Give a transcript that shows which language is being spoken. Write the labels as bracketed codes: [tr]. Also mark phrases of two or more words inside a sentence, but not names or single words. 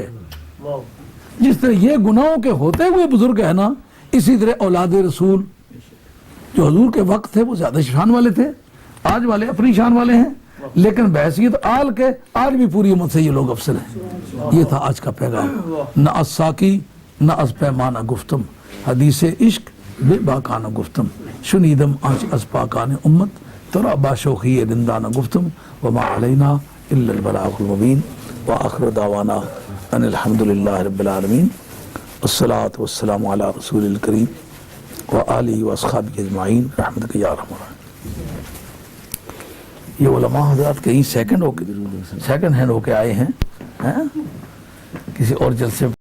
[ur] جس طرح یہ گناہوں کے ہوتے ہوئے بزرگ ہے نا، اسی طرح اولاد رسول جو حضور کے وقت تھے وہ زیادہ شان والے تھے، آج والے اپنی شان والے ہیں، لیکن بحثیت آل کے آج بھی پوری امت سے یہ لوگ افضل ہیں. یہ تھا آج کا پیغام. [fa] نہ از ساکی نہ از پیمانہ گفتم، حدیث عشق بے باکانہ گفتم، شنیدم آنچ از پاکان امت ترا باشوخی رندانہ گفتم، [ar] وما علینا الا البلاغ المبین، وآخر دعوانا ان الحمدللہ رب العالمین، والصلاة والسلام علی رسول الکریم وآلہ واصحابہ اجمعین رحمتک یا ارحم الراحمین. [ur] یہ علماء حضرات کہیں سیکنڈ ہینڈ ہو کے آئے ہیں کسی اور جلسے